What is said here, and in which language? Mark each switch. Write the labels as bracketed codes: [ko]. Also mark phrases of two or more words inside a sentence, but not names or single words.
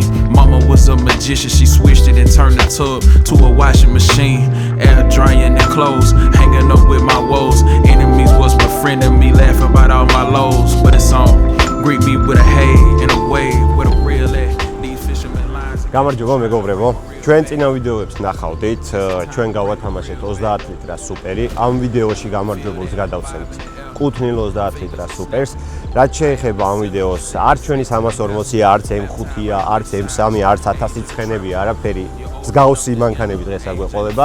[en] Mama was a magician, she switched it and turned the tub to a washing machine. Air drying and clothes, hanging up with my woes. Enemies was befriending me, laughing about all my lows. But it's on, greet me with a hey and a wave, with a real at these fishermen lines. [ka] გამარჯობა მეგობრებო, ჩვენ წინა ვიდეოებს ნახავდით, ჩვენ გავათამაშეთ 30 ლიტრა სუპერი. ამ ვიდეოში გამარჯვებულს გადავცემთ 5 ნილ 30 ლიტრა სუპერს. რაც შეეხება ამ ვიდეოს, არც ჩვენი 340-ია, არც M5-ია, არც M3, არც 1000 ცხენებია, არაფერი მსგავსი მანქანები დღეს არ გვეყოლება.